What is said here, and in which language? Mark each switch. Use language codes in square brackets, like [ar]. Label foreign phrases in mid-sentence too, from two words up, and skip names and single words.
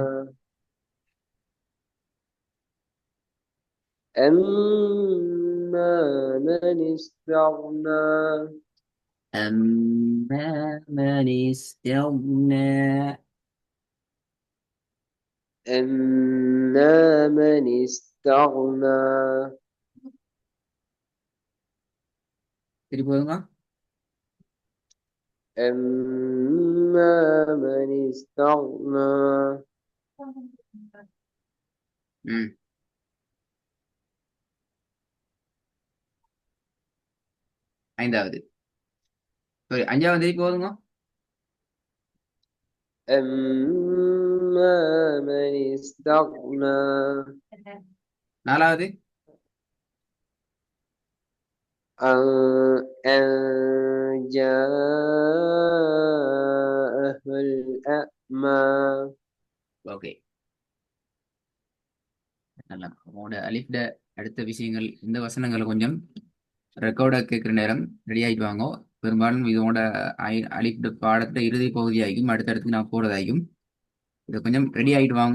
[ar] أما من استغنى. أما من استغنى. أما من استغنى. [ta] சரி போதுங்க. [ar] أما من استغنى. [ta] ஐந்தாவது. சாரி, அஞ்சாவது போதுங்க. [ar] أما من استغنى. [ta] நாலாவது. [ar] أن جاءه الأعمى. [ta] ஓகே, நல்லா. உங்களோட அலிஃப்ட அடுத்த விஷயங்கள் இந்த வசனங்களை கொஞ்சம் ரெக்கார்டா கேட்குற நேரம் ரெடி ஆகிட்டு வாங்க. பெரும்பாலும் இதோட அலிஃப்ட பாடத்தை இறுதி பகுதியாகும் அடுத்தடுத்து நான் போறதாகும். இதை கொஞ்சம் ரெடி ஆகிட்டு வாங்க.